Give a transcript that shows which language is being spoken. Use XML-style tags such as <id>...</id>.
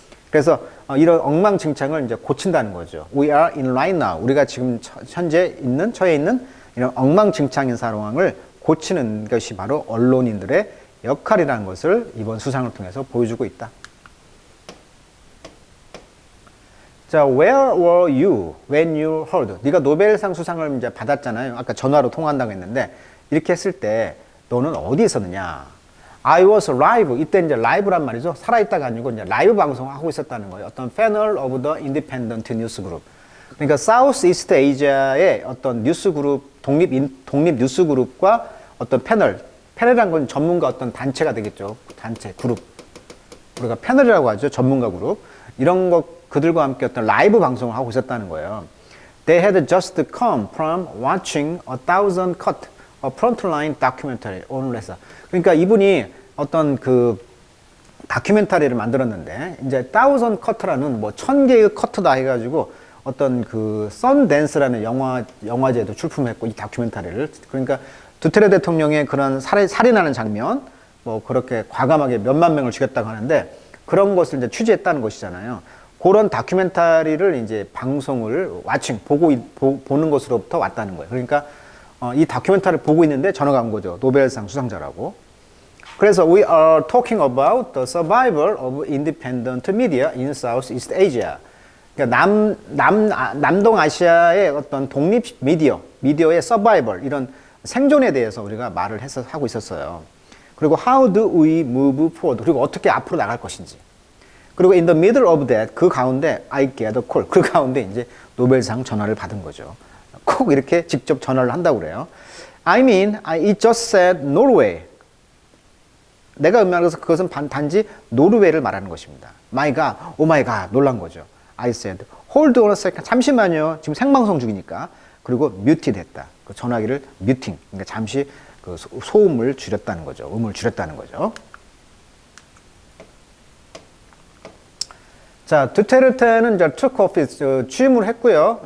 <ko>그래서 이런 엉망진창을 이제 고친다는 거죠.</ko> <en>We are in right now.</en> <ko>우리가 지금 현재 처해 있는 이런 엉망진창인 상황을 고치는 것이 바로 언론인들의 역할이라는 것을 이번 수상을 통해서 보여주고 있다.</ko> <en>자, where were you when you heard?</en> <ko>네가 노벨상 수상을 이제 받았잖아요. 아까 전화로 통화한다고 했는데 이렇게 했을 때 너는 어디 있었느냐?</ko> <en>I was live.</en> <ko>이때 이제 라이브란 말이죠. 살아있다가 아니고 이제 라이브 방송하고 있었다는 거예요. 어떤 패널</ko> <en>of the independent news group.</en> <ko>그러니까 사우스 이스트 아시아의 어떤 뉴스 그룹, 독립 뉴스 그룹과 어떤 패널이란 건 전문가 어떤 단체가 되겠죠. 단체, 그룹. 우리가 패널이라고 하죠. 전문가 그룹. 이런 것, 그들과 함께 어떤 라이브 방송을 하고 있었다는 거예요.</ko> <en>They had just come from watching 1,000 cut, a frontline documentary on Lhasa.</en> <ko>그러니까 이분이 어떤 그 다큐멘터리를 만들었는데 이제 1,000 cut라는 뭐 1,000개의 커트다 해가지고 어떤 그 썬댄스라는 영화제도 출품했고 이 다큐멘터리를 그러니까 두테르테 대통령의 그런 살인하는 장면 뭐 그렇게 과감하게 몇만 명을 죽였다고 하는데 그런 것을 이제 취재했다는 것이잖아요. 그런 다큐멘터리를 이제 방송을 보는 것으로부터 왔다는 거예요. 그러니까 이 다큐멘터리를 보고 있는데 전화가 온 거죠. 노벨상 수상자라고. 그래서</ko> <en>we are talking about the survival of independent media in Southeast Asia.</en> <ko>그러니까 남동아시아의 어떤 독립 미디어의 서바이벌 이런 생존에 대해서 우리가 말을 하고 있었어요.</ko> <en>그리고 how do we move forward?</en> <ko>그리고 어떻게 앞으로 나갈 것인지. 그리고</ko> <en>in the middle of that</en> <ko>그 가운데</ko> <en>I get a call.</en> <ko>그 가운데 이제 노벨상 전화를 받은 거죠. 꼭 이렇게 직접 전화를 한다고 그래요.</ko> <en>I mean, it just said Norway.</en> <ko>내가 음미하면서 그것은 단지 노르웨이를 말하는 것입니다.</ko> <en>My God, oh my God,</en> <ko>놀란 거죠.</ko> <en>I said, hold on a second.</en> <ko>잠시만요. 지금 생방송 중이니까. 그리고 muted 했다. 그 전화기를 muting. 그러니까 잠시 그 소음을 줄였다는 거죠. 음을 줄였다는 거죠. 자, 두테르테는 이제</ko> <en>took office</en> <ko>취임을 했고요.</ko>